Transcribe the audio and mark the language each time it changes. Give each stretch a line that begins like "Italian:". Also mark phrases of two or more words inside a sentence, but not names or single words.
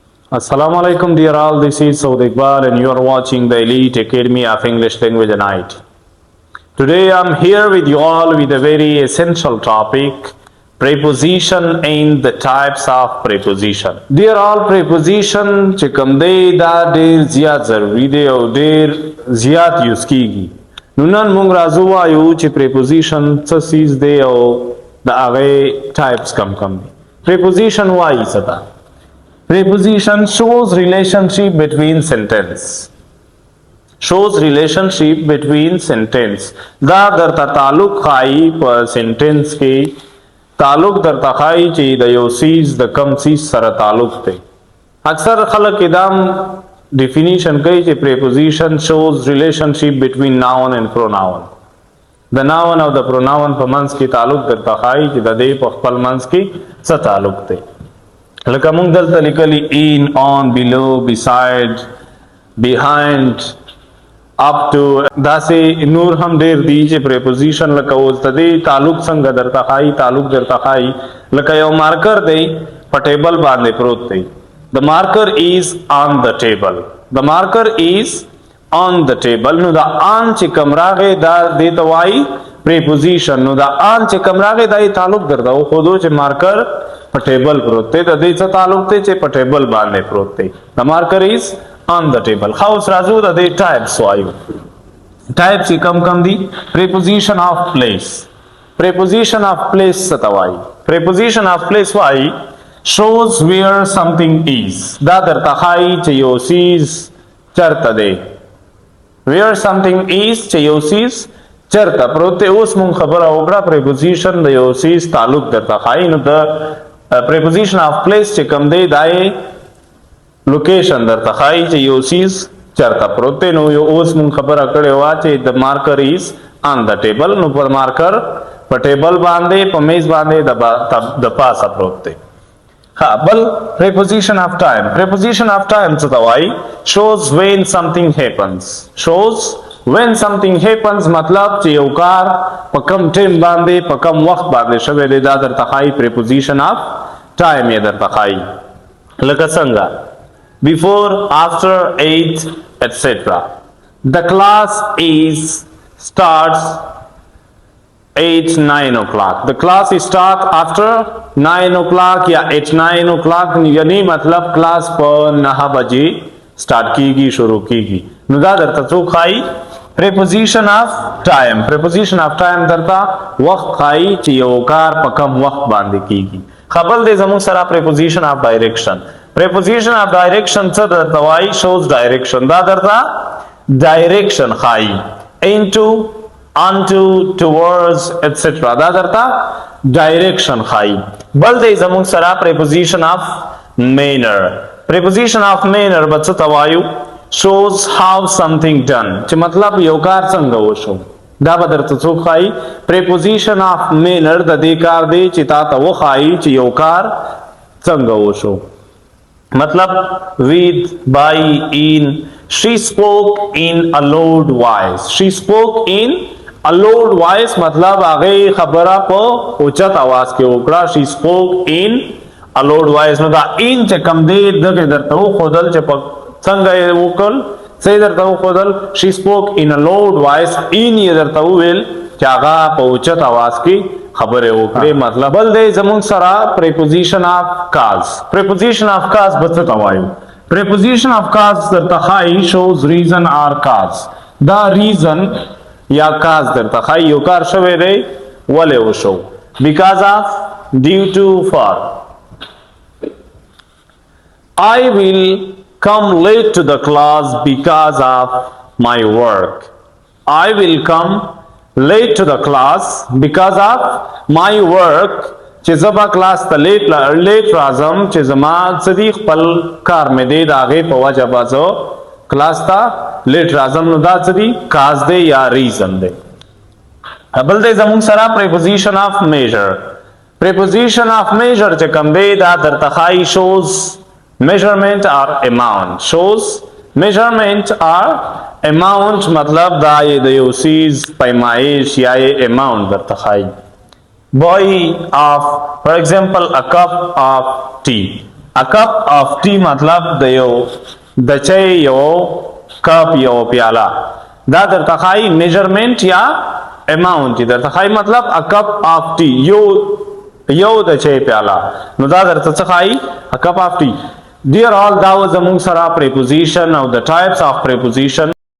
English: Assalamu alaikum dear all, this is Saud Iqbal and you are watching the Elite Academy of English Language and IT. Today I am here with you all with a very essential topic, preposition and the types of preposition. Dear all,
Pashto: preposition چې کوم دی دا ډیر زیات ضروری دی او ډیر زیات یوز کیږي. نو نن موږ راځو وایو چې preposition څه سیز دی او د هغه types کم دي. Preposition وایي څه ده؟
English: Preposition shows relationship between sentence. Shows relationship between sentence.
Pashto: دا درته تعلق خای په sentence کې تعلق درته خای چې د یو سیز د کم سیز سره تعلق دی. اکثر خلک ادم
English: definition
Pashto: کوي چې
English: preposition shows relationship between noun and pronoun.
Pashto: د noun او د pronoun په منځ کې تعلق درته خای چې د دې په خپل منځ کې څه تعلق دی. لکه موږ دلته لیکلی
English: in, on, below, beside, behind, up to
Pashto: داسې نور هم ډیر دي چې preposition لکه اوس د دې تعلق څنګه درته ښایي تعلق درته ښایي لکه یو مارکر دی په ټیبل باندې پروت دی.
English: The marker is on the table. The marker is on the table.
Pashto: نو دا on چې کوم راغی دا دې ته وایي preposition. نو دا on چې کوم راغی دا یې تعلق درته وښودو چې مارکر په ټیبل پروت دی د دې څه تعلق دی چې په ټیبل باندې پروت دی.
English: The marker is on the table.
Pashto: خو اوس راځو د دې types وایو. types کم دي.
English: preposition of place. preposition of place
Pashto: څه ته وایي؟
English: preposition of place وایي shows where something is.
Pashto: دا درته ښایي چې یو څیز چرته دی.
English: where something is
Pashto: چې یو څیز چرته پروت دی. اوس مونږ خبره وکړه preposition د یو څیز تعلق درته ښایي نو د
English: preposition of place
Pashto: چې کوم دی دا یې location درته ښایي چې یو څیز چرته پروت دی. نو اوس مونږ خبره کړې وه چې
English: the marker is on the table.
Pashto: نو په مارکر په ټیبل باندې په میز باندې د پاسه پروت دی. ها بل
English: preposition of time. preposition of time
Pashto: څه ته وایي؟
English: shows when something happens. shows when something happens
Pashto: مطلب چې یو کار په کم ټیم باندې په کم وخت باندې شوی دی دا درته ښایي
English: preposition of time
Pashto: یې درته ښایي. لکه څنګه
English: before, after, eight, etc. The class starts 8-9 o'clock. The class start after 9 o'clock
Pashto: یا
English: at 9 o'clock
Pashto: یعنی مطلب کلاس په 9 بجې سٹارٹ کیږي شروع کیږي. نو دا درته څوک ښایي؟
English: preposition of time. preposition of time
Pashto: درته وخت ښایي چې یو کار په کم وخت باندې کیږي. خبل دې زموږ سره
English: preposition of direction. preposition of direction
Pashto: څه درته وایي؟
English: shows direction.
Pashto: دا درته direction ښایي
English: into, onto, towards, etc.
Pashto: دا درته direction ښایي. بل دې زموږ سره
English: preposition of manner. preposition of manner
Pashto: به څه ته وایو؟
English: shows how something done
Pashto: چې مطلب یو کار څنګه وشو. دا به درته څوک ښایي؟
English: preposition of manner
Pashto: د دې کار دی چې تا ته وښایي چې یو کار څنګه وشو.
English: مطلب with, by, in. she spoke in a loud voice. she spoke in a loud voice
Pashto: مطلب هغې خبره په اوچت اواز کې وکړه.
English: she spoke in a loud voice.
Pashto: نو دا in چې کوم دی دغه درته وښودل چې په څنګه یې وکړل څه یې درته وښودل
English: she spoke in a loud voice.
Pashto: in یې درته وویل چې هغه په اوچت اواز کې خبرې وکړې. مطلب بل دی زموږ سره
English: preposition of cause. preposition of cause
Pashto: به څه ته وایو؟
English: preposition of cause
Pashto: درته ښایي
English: shows reason or cause.
Pashto: دا reason یا cause درته ښایي یو کار شوی دی ولې وشو.
English: because of, due to, for. I will come late to the class because of my work. I will come late to the class because of my work.
Pashto: چې زبا کلاس ته لیټ راځم چې زما څه دي خپل کار مې دی د هغې په وجه به زه کلاس ته لیټ راځم. نو دا څه دي؟ کاز دی یا ریزن دی. بل دی زموږ سره
English: preposition of measure. preposition of measure
Pashto: چې کوم دی دا درته ښایي
English: shows measurement or amount. shows measurement or amount
Pashto: مطلب دا یې د یو څیز پیمایش یا یې amount درته ښایي.
English: boy of, for example, a cup of tea. A cup of tea
Pashto: مطلب د یو د چای یو کپ یو پیاله دا درته ښایي میجرمنٹ یا اماونٹ درته ښایي مطلب
English: a cup of tea
Pashto: یو د چای پیاله نو دا درته څه ښایي
English: a cup of tea. Dear all
Pashto: دا و زموږ سره preposition او
English: the types of preposition